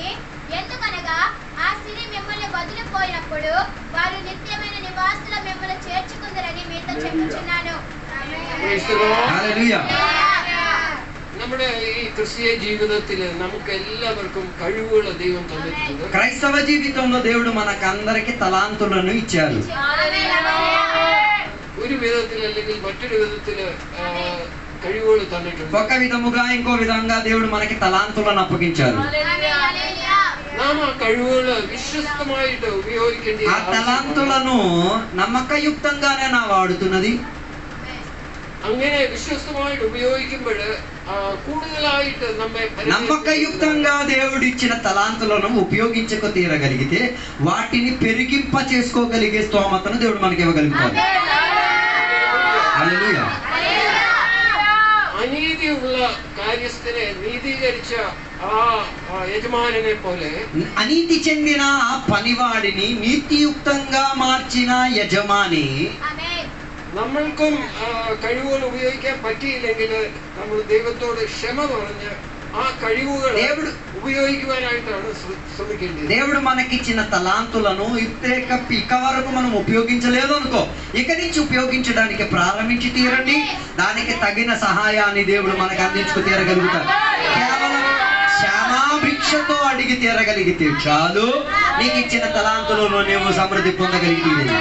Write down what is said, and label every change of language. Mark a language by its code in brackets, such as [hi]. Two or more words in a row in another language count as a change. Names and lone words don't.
[te] ఎందుకనగా ఆ సిరి మిమ్మల్ని వదిలిపోయినప్పుడు వారు నిత్యమైన నివాసుల మిమ్మల్ని చేర్చుకుందరని మీతో చెప్పుచున్నాను. హల్లెలూయా. [ml] നമ്മുടെ ഈ ക്രിസ്തീയ ജീവിതത്തിൽ നമുക്ക് എല്ലാവർക്കും കഴിവുകൾ ദൈവം തന്നിട്ടുണ്ട്. [te] క్రైస్తవ జీవితంలో దేవుడు మనకందరికి తలాంతులను ఇచ్చారు. [ml] ഒരു വിധത്തിൽ അല്ലെങ്കിൽ മറ്റൊരു വിധത്തിൽ കഴിവുകൾ തന്നിട്ടുണ്ട്. [te] ఒక విధముగా ఇంకో విధంగా దేవుడు మనకి తలాంతులను అప్పగించారు. [ml] നാം ആ കഴിവുകൾ വിശ്വസ്തമായിട്ട് ഉപയോഗിക്കേണ്ടി. [te] ఆ తలాంతులను నమ్మకయుక్తంగానే నా వాడుతున్నది. [ml] അങ്ങനെ വിശ്വസ്തമായിട്ട് ഉപയോഗിക്കുമ്പോൾ കൂടുതലായിട്ട് നമ്മെ [te] నమ్మకయుక్తంగా దేవుడిచ్చిన తలాంతులను ఉపయోగించక తీరగలిగితే వాటిని పెరిగింప చేసుకోగలిగే స్తోమతను దేవుడు మనకి ఇవ్వగలుగుతాడు. హల్లెలూయా. [ml] അനീതിയുള്ള കാര്യസ്ഥനെ നീതീകരിച്ച ആ യജമാനനെ പോലെ [te] అనీతి చెందిన ఆ పనివాడిని నీతియుక్తంగా మార్చిన యజమాని [ml] നമ്മൾക്കും കഴിവുകൾ ഉപയോഗിക്കാൻ പറ്റിയില്ലെങ്കിൽ നമ്മൾ ദൈവത്തോട് ക്ഷമ പറഞ്ഞ് ആ കഴിവുകൾ [te] ఉపయోగించుకోవాలైతాడు శ్రమించండి. దేవుడు మనకిచ్చిన తలాంతులను ఇక వరకు మనం ఉపయోగించలేదు అనుకో, ఇక నుంచి ఉపయోగించడానికి ప్రారంభించి తీరండి. దానికి తగిన సహాయాన్ని దేవుడు మనకు అందించుకు తీరగలుగుతాడు. కేవలం క్షమాభిక్షతో అడిగి తీరగలిగితే చాలు, నీకు ఇచ్చిన తలాంతులను నువ్వు సమృద్ధి పొందగలిగి.